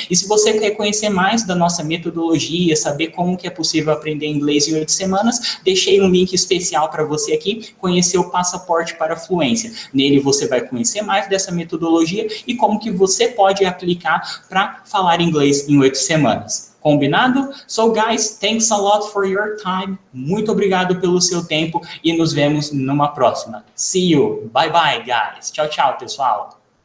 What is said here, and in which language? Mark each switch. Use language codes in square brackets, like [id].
[pt] E se você quer conhecer mais da nossa metodologia, saber como que é possível aprender inglês em 8 semanas, deixei um link especial para você aqui, conhecer o Passaporte para a Fluência. Nele você vai conhecer mais dessa metodologia e como que você pode aplicar para falar inglês em 8 semanas. Combinado? [en] So guys, thanks a lot for your time. [pt] Muito obrigado pelo seu tempo e nos vemos numa próxima. [en] See you. Bye bye, guys. [pt] Tchau, tchau, pessoal.